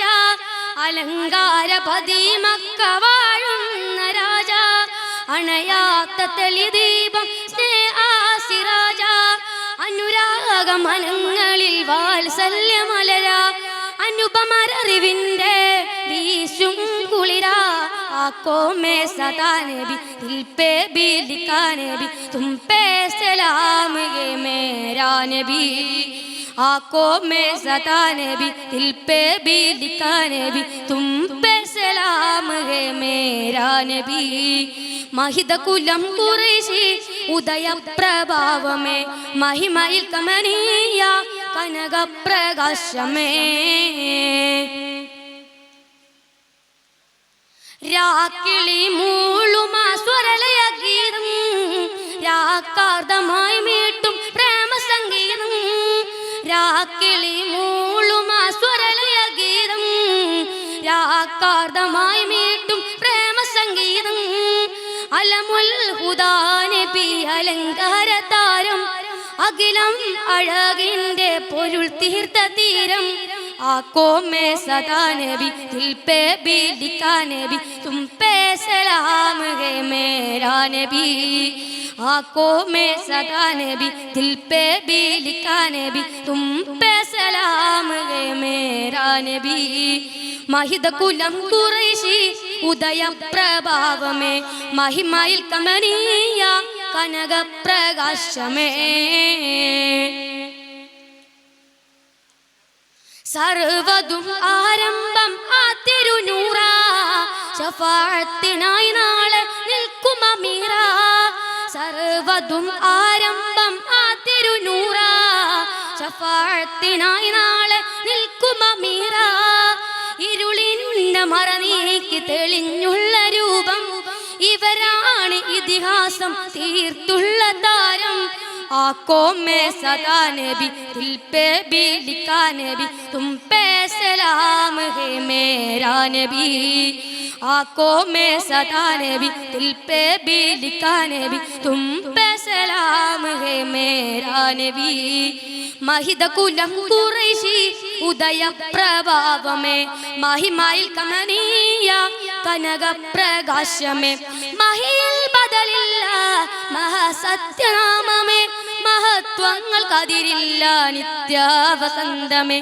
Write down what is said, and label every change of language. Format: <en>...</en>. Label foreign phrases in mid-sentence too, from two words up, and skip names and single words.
<ml>അലങ്കാര പതിമക്ക വാഴുന്ന രാജ അണയാത്ത തെളിദീപം സ്നേഹാസിരാജ. അനുരാഗമനങ്ങളിൽ വാത്സല്യമലര അനുപമരറിവിൻ്റെ വീശും കുളിര.</ml> <hi>आको में सदा नबी दिल पे भी लिखा नबी तुम पे सलाम ये मेरा नबी. आको में सदा नबी दिल पे भी लिखा नबी तुम पे सलाम ये मेरा नबी.</hi> <ml>മഹിതകുലം ഖുറൈശി ഉദയപ്രഭാവമേ മഹിമയിൽ കമനീയ കനകപ്രകാശമേ. രാക്കിളി മൂളുമാ സ്വരലയ ഗീതം രാക്കാർദ്ദമായി മീട്ടും പ്രേമസംഗീതം. രാക്കിളി മൂളുമാ സ്വരലയ ഗീതം രാക്കാർദ്ദമായി മീട്ടും പ്രേമസംഗീതം.</ml> <ar>علم الهدى</ar> <ml>നബി അലങ്കാര താരം അഖിലം അഴകിൻ്റെ പൊരുൾ തീർത്ത തീരം.</ml> <hi>आको में सदा नबी दिल पे भी लिखा नबी तुम पे सलाम है मेरा नबी. आको में सदा नबी दिल पे भी लिखा नबी तुम पे सलाम है मेरा नबी.</hi> <ml>മഹിതകുലം ഖുറൈശി ഉദയപ്രഭാവമേ മഹിമയിൽ കമനീയ കനകപ്രകാശമേ. സർവ്വതും ആരംഭം ആ തിരുനൂറ ശഫാഅത്തിനായി നാളെ നിൽക്കും അമീറ. സർവ്വതും ആരംഭം ആ തിരുനൂറ ശഫാഅത്തിനായി നാളെ നിൽക്കും അമീറ. ഇരുളിൻ്റെ മറ നീക്കി തെളിഞ്ഞുള്ള രൂപം ഇവരാണ് ഇതിഹാസം തീർത്തുള്ള താരം.</ml> <hi>आको में सदा नबी दिल पे भी लिखा नबी तुम पे सलाम है मेरा नबी. आको में सदा नबी दिल पे भी लिखा नबी तुम पे सलाम है मेरा नबी.</hi> <ml>മഹിതകുലം ഖുറൈശി ഉദയപ്രഭാവമേ മഹിമയിൽ കമനീയ കനകപ്രകാശമേ. മഹിയിൽ ബദലില്ല മഹാസത്യനാമമേ മഹത്വങ്ങൾ കതിരില്ല നിത്യവസന്തമേ.</ml>